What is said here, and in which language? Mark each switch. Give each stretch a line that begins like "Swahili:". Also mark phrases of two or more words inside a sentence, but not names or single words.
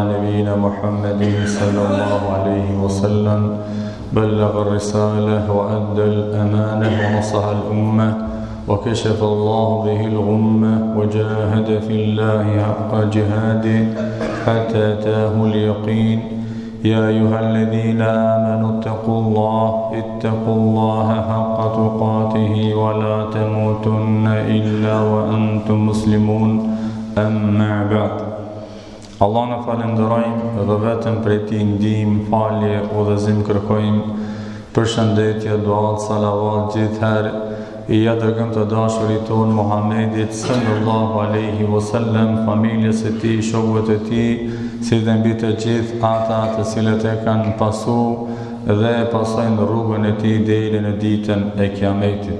Arabic: نبينا محمد صلى الله عليه وسلم بلغ الرسالة وأدى الأمانة ونصح الأمة وكشف الله به الغمة وجاهد في الله حق جهاده حتى أتاه اليقين يا أيها الذين آمنوا اتقوا الله حق تقاته ولا تموتن إلا وأنتم مسلمون أما بعد.
Albanian: Allah në falenderojmë dhe vetëm prej Tij ndihmë, falje, udhëzim kërkojmë, përshëndetje, duat, salavat gjithherë i ja dërgëm të dashurit tonë Muhammedit
Arabic: صلى الله عليه وسلم,
Albanian: familjes e tij, shokëve të tij, si dhe mbi të gjithë ata të cilët e kanë pasu dhe pasojnë rrugën e tij deri në ditën e Kiametit.